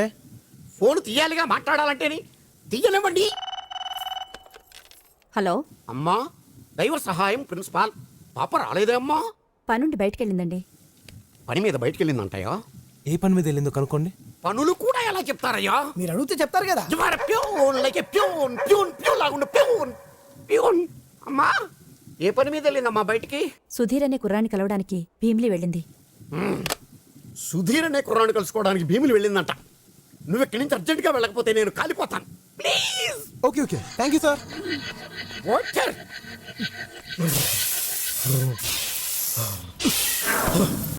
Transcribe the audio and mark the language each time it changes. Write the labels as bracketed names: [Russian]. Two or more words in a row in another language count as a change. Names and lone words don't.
[Telugu] ఫోన్ తీయాలిగా మాట్లాడాలంటేని. తీయనివ్వండి. హలో. అమ్మా, దైవ సహాయం ప్రిన్సిపాల్. పాప రాలేదే అమ్మా? పనుండి బయటకెళ్ళిందండి. పని మీద బయటికి వెళ్ళిందంటాయా? ఏ పని మీద వెళ్ళిందో కనుక్కోండి. పనులు కూడా ఎలా చెప్తారయ్యా? మీరు అడిగితే చెప్తారు కదా. [English] You are a peon, like a peon, peon, peon లాగుండే peon, peon. [Telugu] అమ్మా, ఏ పని మీద వెళ్ళిందమ్మా బయటికి? సుధీర్ అనే కుర్రాన్ని కలవడానికి భీమిలి వెళ్ళింది. సుధీర్ అనే కుర్రాన్ని కలుసుకోవడానికి భీములు వెళ్ళిందంట. నువ్వు ఇక్కడి నుంచి అర్జెంట్గా వెళ్ళకపోతే నేను కాలిపోతాను. ప్లీజ్. [English] okay okay thank you sir. [Telugu] వాటర్.